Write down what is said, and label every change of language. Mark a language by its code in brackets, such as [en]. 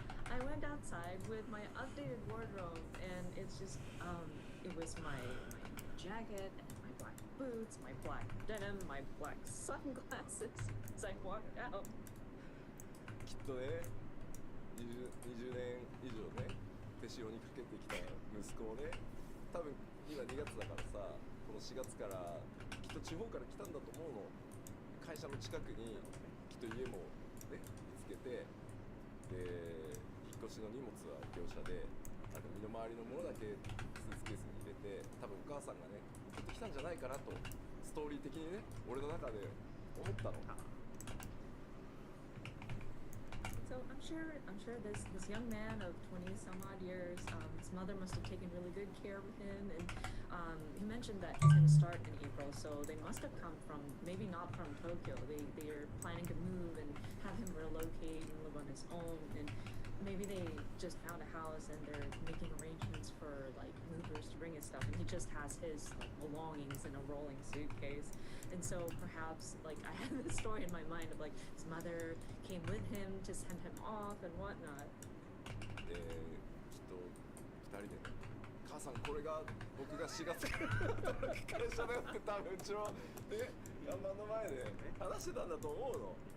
[en] I went outside with my updated wardrobe, and it's just it was my jacket and my black boots, my black denim, my black sunglasses as I walked out. [ja] きっとね、20年以上ね、手塩にかけてきた息子をね、多分今2月だからさ、この4月からきっと地方から来たんだと思うの。会社の近くにきっと家もね、見つけて、で、引っ越しの荷物は業者で、なんか身の回りのものだけスーツケースに入れて、多分お母さんがね、送ってきたんじゃないかなと、ストーリー的にね、俺の中で思ったの。 [en] So I'm sure this young man of 20 some odd years, his mother must have taken really good care of him, and he mentioned that he's going to start in April, so they must have come from, maybe not from Tokyo. They are planning to move and have him relocate and live on his own, and maybe they just found a house and they're making arrangements for like movers to bring his stuff, and he just has his like belongings in a rolling suitcase. And so perhaps like I had this story in my mind of like his mother came with him to send him off and whatnot. [ja] で、きっと2人で、母さんこれが僕が4月から働く会社だよって多分うちのね、看板の前で話してたんだと思うの。